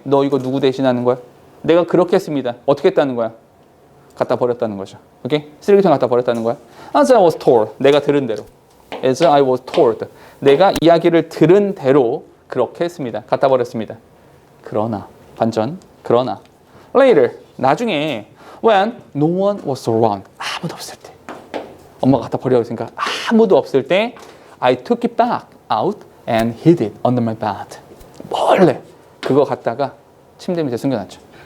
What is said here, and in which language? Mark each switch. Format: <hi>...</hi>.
<ko>너 이거 누구 대신하는 거야? 내가 그렇게 했습니다. 어떻게 했다는 거야? 갖다 버렸다는 거죠. 오케이? 쓰레기통 갖다 버렸다는 거야.</ko> <en>As I was told.</en> <ko>내가 들은 대로.</ko> <en>As I was told.</en> <ko>내가 이야기를 들은 대로 그렇게 했습니다. 갖다 버렸습니다. 그러나 반전. 그러나 later. 나중에</ko> <en>when no one was around.</en> <ko>아무도 없을 때. 엄마가 갖다 버리라고 했으니까 아무도 없을 때</ko> <en>I took it back out and hid it under my bed.</en> <ko>몰래 그거 갖다가 침대 밑에 숨겨놨죠.</ko>